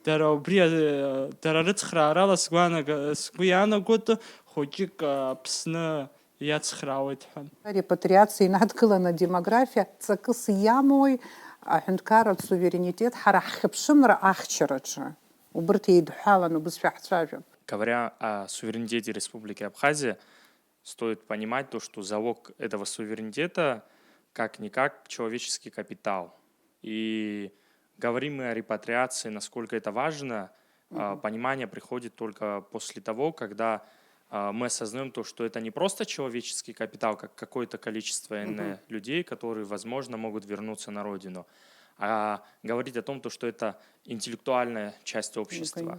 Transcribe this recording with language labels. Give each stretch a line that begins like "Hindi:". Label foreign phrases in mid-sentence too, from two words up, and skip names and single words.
Abkhazian: Дара рыцхраарала сгәы иаанагот хәыҷык Аԥсны иацхраауеит ҳәа. Репатриациа инадкыланы демографиа ҵакыс иамои аҳәынҭқарратә суверенитет ҳара ҳхьыԥшымра ахьчараҿы. Убырҭ еидҳәаланы бызшәа ҳцәажәап.
Russian: Говоря о суверенитете Республики Абхазия, стоит понимать то, что залог этого суверенитета как-никак человеческий капитал. И говорим мы о репатриации, насколько это важно, понимание приходит только после того, когда мы осознаем то, что это не просто человеческий капитал, как какое-то количество людей, которые, возможно, могут вернуться на родину, а говорить о том, что это интеллектуальная часть общества.